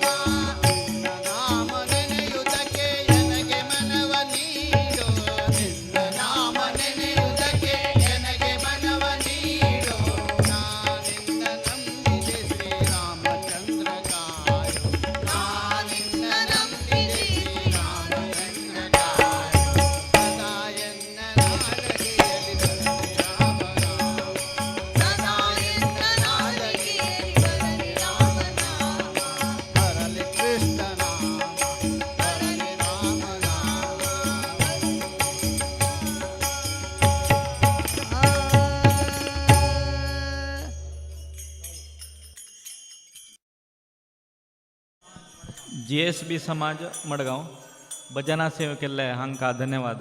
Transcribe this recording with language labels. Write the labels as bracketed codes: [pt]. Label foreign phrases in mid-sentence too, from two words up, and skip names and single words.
[kn] ನಿನ್ನ ನಾಮ ನೆನೆಯುವುದಕ್ಕೆ ನನಗೆ ಮನವ ನೀಡು ನಿನ್ನ ನಾಮ ನೆನೆಯುವುದಕ್ಕೆ ನನಗೆ ಮನವ ನೀಡು ನಾನಿನ್ನ ನಂಬಿದೆ ಶ್ರೀರಾಮಚಂದ್ರ ಕಾಯು ನಾನಿನ್ನ ನಂಬಿದೆ ಶ್ರೀರಾಮಚಂದ್ರ ಕಾಯು ಸದಾಯನ್ನ ನಾಲಗೆಯಲಿ ಬರಲಿ ರಾಮ ನಾಮ ಸದಾಯನ್ನ ನಾಲಿಗೆಯಲ್ಲಿ ಬರಲಿ ರಾಮ ನಾಮ ಬರಲಿ ಕೃಷ್ಣ ನಾಮ ಬರಲಿ ರಾಮ ನಾಮ [kok] GSB समाज मडगाव भजना सेवे केल्ले हांकां धन्यवाद.